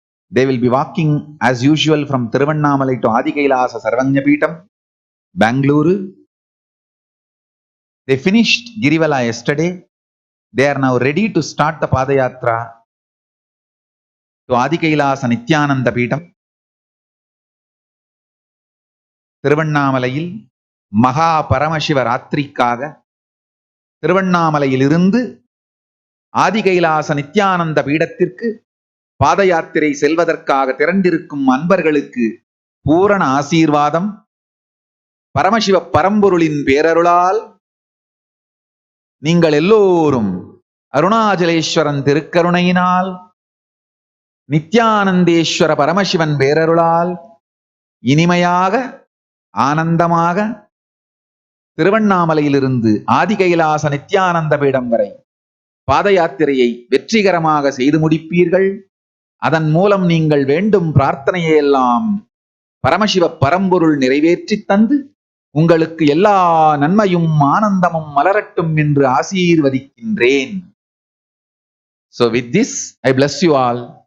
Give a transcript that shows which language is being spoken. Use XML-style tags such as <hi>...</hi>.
<en>They will be walking as usual from Tiruvannamalai to Adikailasa Sarvagnapeetham, Bangalore. They finished Girivala yesterday. They are now ready to start the Padayatra to Adikailasa Nityananda Peetham.</en> <ta>திருவண்ணாமலையில் மகா பரமசிவராத்திரிக்காக திருவண்ணாமலையிலிருந்து ஆதிகைலாச நித்யானந்த பீடத்திற்கு பாத யாத்திரை செல்வதற்காக திரண்டிருக்கும் அன்பர்களுக்கு பூரண ஆசீர்வாதம் பரமசிவ பரம்பொருளின் பேரருளால் நீங்கள் எல்லோரும் அருணாச்சலேஸ்வரன் திருக்கருணையினால் நித்யானந்தேஸ்வர பரமசிவன் பேரருளால் இனிமையாக ஆனந்தமாக திருவண்ணாமலையிலிருந்து ஆதிகைலாச நித்யானந்த பீடம் வரை பாத யாத்திரையை வெற்றிகரமாக செய்து முடிப்பீர்கள். அதன் மூலம் நீங்கள் வேண்டும் பிரார்த்தனையை எல்லாம் பரமசிவ பரம்பொருள் நிறைவேற்றி தந்து உங்களுக்கு எல்லா நன்மையும் ஆனந்தமும் மலரட்டும் என்று ஆசீர்வதிக்கின்றேன்.</ta> <en>So with this, I bless you all.</en>